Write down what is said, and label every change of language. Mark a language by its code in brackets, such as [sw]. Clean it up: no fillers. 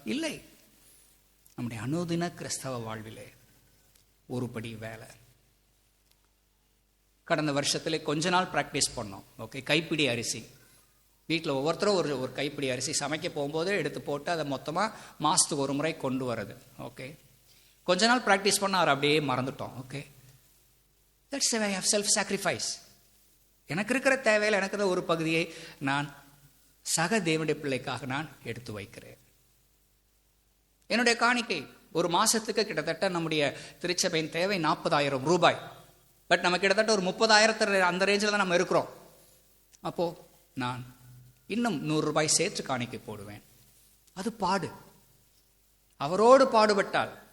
[ta] இல்லை, நம்முடைய அனுதின கிறிஸ்தவ வாழ்விலே ஒருபடி வேலை. கடந்த வருஷத்துல கொஞ்ச நாள் ப்ராக்டிஸ் பண்ணோம். ஓகே, கைப்பிடி அரிசி வீட்டில் ஒவ்வொருத்தரும் ஒரு கைப்பிடி அரிசி சமைக்க போகும்போது எடுத்து போட்டு அதை மொத்தமாக மாதத்துக்கு ஒரு முறை கொண்டு வர்றது. ஓகே, கொஞ்ச நாள் ப்ராக்டிஸ் பண்ண அவர் அப்படியே மறந்துட்டோம். [en] Okay, that's a way of self sacrifice. [ta] எனக்கு இருக்கிற தேவையில் எனக்கு ஒரு பகுதியை நான் சக தேவனுடைய பிள்ளைக்காக நான் எடுத்து வைக்கிறேன். என்னுடைய காணிக்கை ஒரு மாசத்துக்கு கிட்டத்தட்ட நம்முடைய திருச்சபையின் தேவை 40,000 ரூபாய். பட் நம்ம கிட்டத்தட்ட ஒரு 30,000 அந்த ரேஞ்சில் தான் நம்ம இருக்கிறோம். அப்போ நான் இன்னும் 100 ரூபாய் சேர்த்து காணிக்கை போடுவேன். அது பாடு. அவரோடு பாடுபட்டால்